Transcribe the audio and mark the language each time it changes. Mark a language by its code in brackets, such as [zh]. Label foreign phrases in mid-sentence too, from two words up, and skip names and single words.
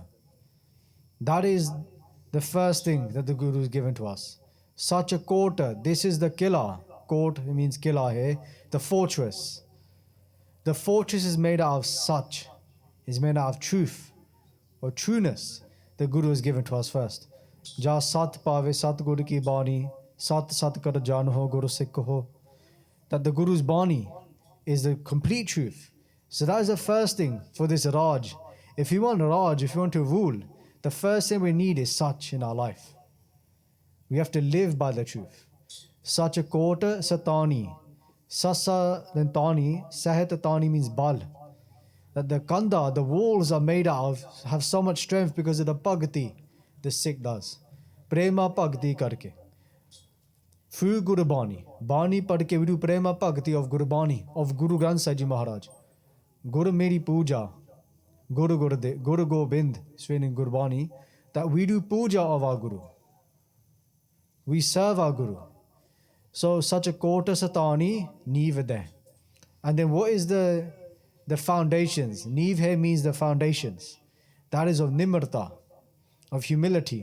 [en] That is the first thing that the Guru has given to us. [pa] Such a kota. [en] This is the killa. Kot means [pa] killa hai, [en] the fortress. The fortress is made out of such, is made out of truth or trueness. The Guru is given to us first. [pa] Ja sat pave sat Guru ki bani, sat sat kar jan ho Guru Sikh ho. [en] That the Guru's bani is the complete truth. So that is the first thing for this Raj. If you want Raj, if you want to rule, the first thing we need is such in our life. We have to live by the truth. [pa] Sacha kota satani. Sasa then tani, sahat tani means bal. [en] That the kanda, the walls are made out of, have so much strength because of the bhakti the Sikh does. [pa] Prema bhakti karke. Through Guru Bani. Bani padke [en] we do [pa] prema bhakti [en] of Guru Bani, of Guru Gobind Singh Ji Maharaj. [pa] Guru Meri Puja. Guru Gobind, [en] swinging Guru Bani, that we do puja of our Guru. We serve our Guru. [pa] So such a kota satani neev. [en] And then what is the foundations? Neev here means the foundations. That is of nimrta, of humility.